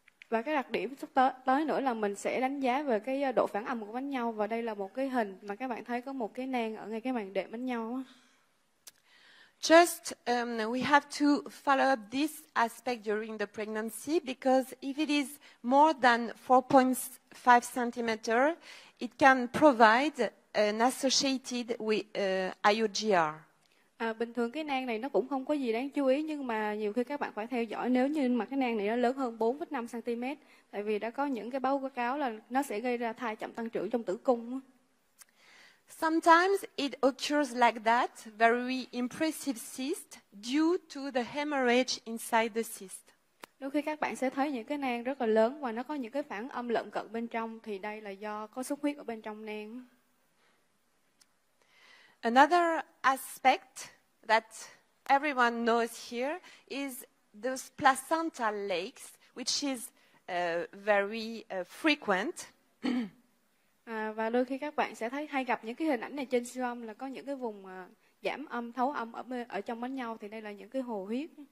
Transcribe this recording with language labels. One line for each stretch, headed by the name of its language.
Vietnamese: Và cái đặc điểm sắp tới nữa là mình sẽ đánh giá về cái độ phản âm của bánh nhau. Và đây là một cái hình mà các bạn thấy có một cái nang ở ngay cái màng đệm bánh nhau.
English: Just we have to follow up this aspect during the pregnancy, because if it is more than 4.5 cm, it can provide an associated with IUGR.
Vietnamese: Bình thường cái nang này nó cũng không có gì đáng chú ý, nhưng mà nhiều khi các bạn phải theo dõi nếu như mà cái nang này nó lớn hơn 4,5 cm, tại vì đã có những cái báo cáo là nó sẽ gây ra thai chậm tăng trưởng trong tử cung.
English: Sometimes it occurs like that, very impressive cyst due to the hemorrhage inside the cyst.
Vietnamese: Đôi khi các bạn sẽ thấy những cái nang rất là lớn và nó có những cái phản âm lợn cận bên trong, thì đây là do có xuất huyết ở bên trong nang.
English: Another aspect that everyone knows here is those placental lakes, which is very frequent.
Vietnamese: Và đôi khi các bạn sẽ hay gặp những cái hình ảnh này trên siêu âm là có những cái vùng giảm âm, thấu âm ở trong bánh nhau, thì đây là những cái hồ huyết.